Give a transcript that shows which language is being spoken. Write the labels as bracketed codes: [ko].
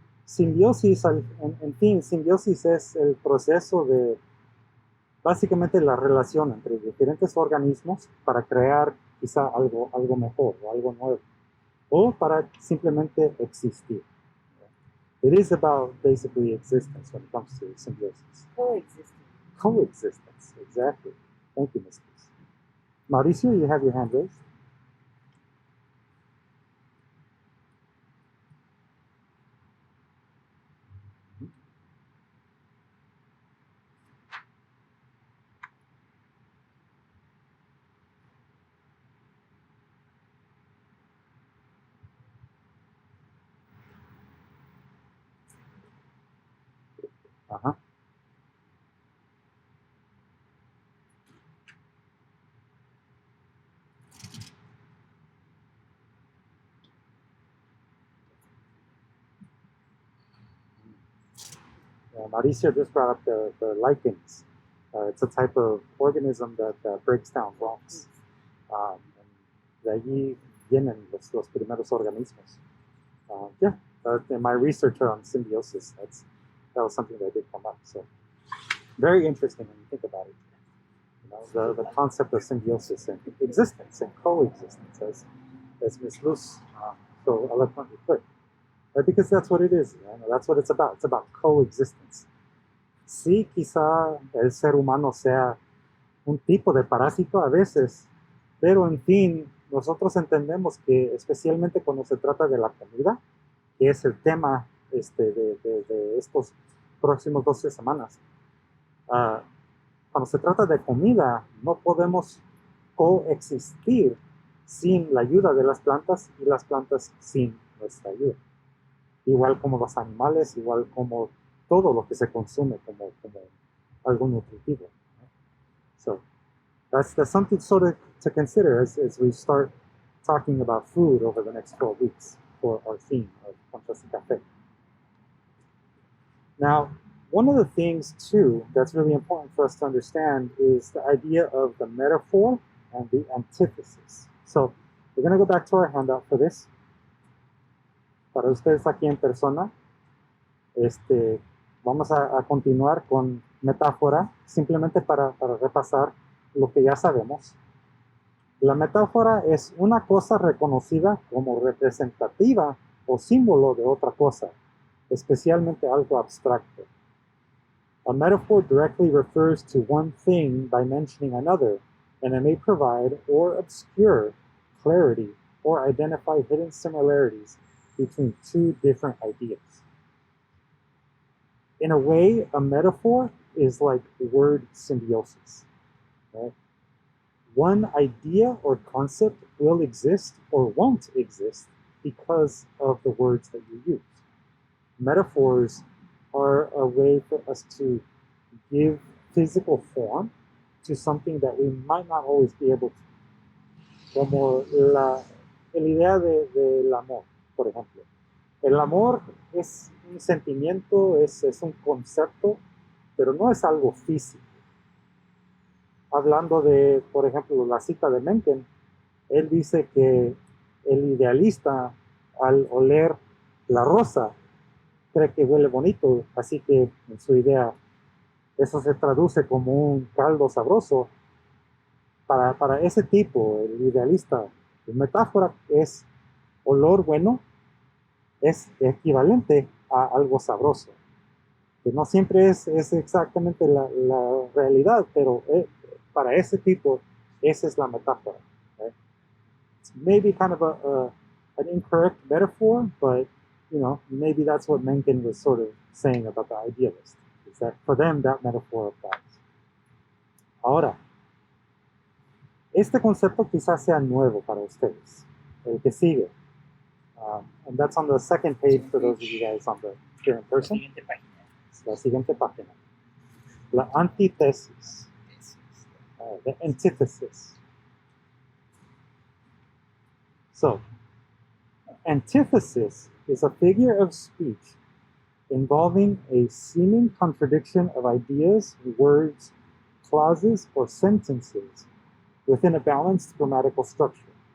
[es] Simbiosis, en fin, simbiosis es el proceso de básicamente la relación entre diferentes organismos para crear quizá algo mejor o algo nuevo, o para simplemente existir. [en] It is about basically existence when it comes to symbiosis. Coexisting. Coexistence, exactly. Thank you, Ms. Cruz. Mauricio, you have your hand raised. Uh-huh. Mauricio just brought up the lichens. It's a type of organism that breaks down rocks. [es] De allí vienen los primeros organismos. [en] Yeah, in my research on symbiosis, that was something that did come up. So very interesting when you think about it. You know, the concept of symbiosis and existence and coexistence, as Ms. Luz so eloquently put. Right? Because that's what it is. You know? That's what it's about. It's about coexistence. [es] Sí, quizá el ser humano sea un tipo de parásito a veces, pero en fin, nosotros entendemos que especialmente cuando se trata de la comida, que es el tema de estos próximos 12 semanas, cuando se trata de comida, no podemos coexistir sin la ayuda de las plantas y las plantas sin nuestra ayuda. Igual como los animales, igual como todo lo que se consume como algo nutritivo. [en] So that's something sort of to consider as we start talking about food over the next 12 weeks for our theme of Conchas y Café. Now, one of the things, too, that's really important for us to understand is the idea of the metaphor and the antithesis. So we're going to go back to our handout for this. [es] Para ustedes aquí en persona, vamos a continuar con metáfora, simplemente para repasar lo que ya sabemos. La metáfora es una cosa reconocida como representativa o símbolo de otra cosa, especialmente algo abstracto. [en] A metaphor directly refers to one thing by mentioning another, and it may provide or obscure clarity or identify hidden similarities between two different ideas. In a way, a metaphor is like word symbiosis. Right? One idea or concept will exist or won't exist because of the words that you use. Metaphors are a way for us to give physical form to something that we might not always be able to. [es] Como la idea del amor, por ejemplo. El amor es un sentimiento, es un concepto, pero no es algo físico. Hablando de, por ejemplo, la cita de Mencken, él dice que el idealista, al oler la rosa, cree que huele bonito, así que en su idea eso se traduce como un caldo sabroso. Para ese tipo, el idealista, la metáfora es olor bueno, es equivalente a algo sabroso, que no siempre es exactamente la realidad, pero para ese tipo, esa es la metáfora. [en] Right? It's maybe kind of an incorrect metaphor, but maybe that's what Mencken was sort of saying about the idealist, is that for them that metaphor applies. [es] Ahora, este concepto quizás sea nuevo para ustedes, el que sigue. [en] And that's on the second page for those of you guys here in person. [es] La siguiente página. La antithesis. [en] The antithesis. So, antithesis is a figure of speech involving a seeming contradiction of ideas, words, clauses, or sentences within a balanced grammatical structure.